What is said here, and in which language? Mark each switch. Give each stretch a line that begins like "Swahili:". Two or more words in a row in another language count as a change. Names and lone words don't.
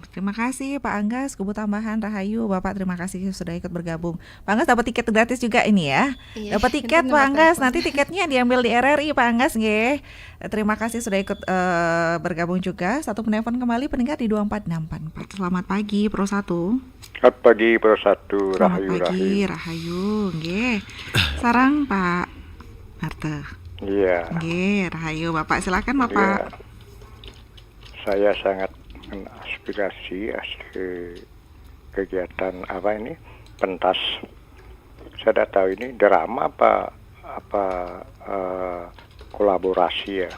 Indonesian: Terima kasih Pak Anggas, Kubu Tambahan Rahayu. Bapak terima kasih sudah ikut bergabung. Pak Anggas dapat tiket gratis juga ini ya. Dapat tiket Pak Anggas. Nanti tiketnya diambil di RRI Pak Anggas nggih. Terima kasih sudah ikut bergabung juga. Satu penelpon kembali pendengar di 24644. Selamat pagi Pro 1. Selamat pagi Pro 1. Selamat pagi Rahayu nggih. Sarang Pak Marte. Iya. Nggih, Rahayu Bapak silakan Bapak. Iya. Saya sangat mengaspirasi kegiatan pentas. Saya tidak tahu ini drama apa kolaborasi ya.